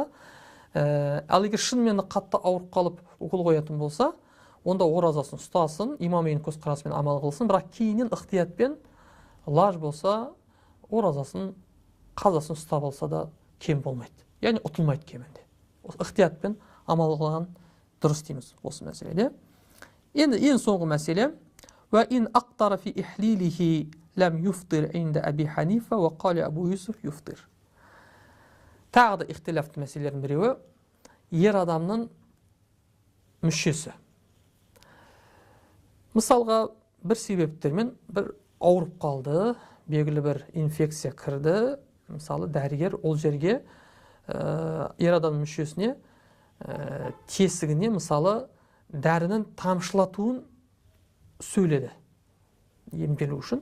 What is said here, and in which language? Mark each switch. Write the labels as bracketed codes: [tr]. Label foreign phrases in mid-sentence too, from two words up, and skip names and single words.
[kk] Ал егер шынымен қатты ауырып қалып укол қоятын болса, онда оразасын ұстасын, имамейнің көзқарасымен амал қылсын, бірақ кейіннен ықтиятпен лаж болса, оразасын, қазасын ұстап алса да кем болмайды. Яғни ұтылмайды кемінде. Ықтиятпен амал қылған дұрыс дейміз осы мәселеде. Енді ең соңғы мәселе: [ar] "وإن أقطر في إحليله لم يفطر عند أبي حنيفة وقال أبو يوسف يفطر." [kk] Тағы да ихтиляфты мәселелердің біреуі ер адамның мүшесі. Мысалға, бір себептермен бір ауырып қалды, белгілі бір инфекция кірді. Мысалы, дәрігер ол жерге ер адамның мүшесіне тесігіне мысалы дәрінің тамшылатуын сөйледі емделу үшін.